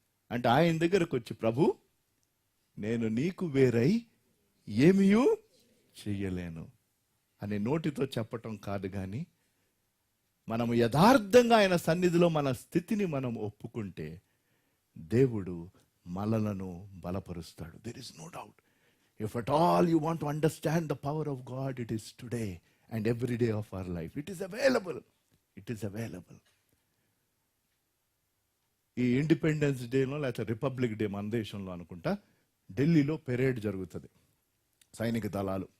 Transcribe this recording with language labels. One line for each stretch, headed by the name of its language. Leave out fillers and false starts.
Telugu: అంటే ఆయన దగ్గరకు వచ్చి, ప్రభు నేను నీకు వేరై ఏమీయూ చెయ్యలేను అని నోటితో చెప్పటం కాదు, కానీ మనము యథార్థంగా ఆయన సన్నిధిలో మన స్థితిని మనం ఒప్పుకుంటే దేవుడు మనలను బలపరుస్తాడు.
English: There is no doubt. If at all you want to understand the power of God, it is today and every day of our life. It is available. It is available.
Telugu: ఈ ఇండిపెండెన్స్ డేలో లేకపోతే republic day మన దేశంలో అనుకుంటా ఢిల్లీలో parade జరుగుతుంది, సైనిక దళాలు.